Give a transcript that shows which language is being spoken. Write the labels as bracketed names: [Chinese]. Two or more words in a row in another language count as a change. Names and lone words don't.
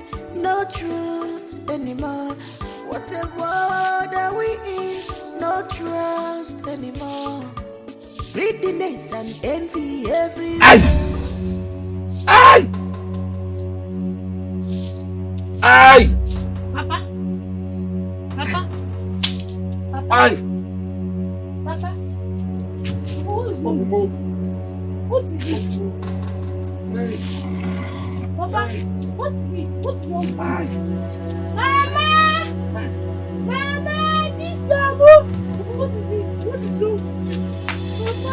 [English] No truth anymore. What a world are we in? No trust anymore. Greediness and envy everywhere. Aye! Aye! Papa? Papa? Papa? Aye! Papa? What is wrong with you? What is it? Papa, what is it? What is wrong with you? Mama! Mama! This What is it? What is wrong with you?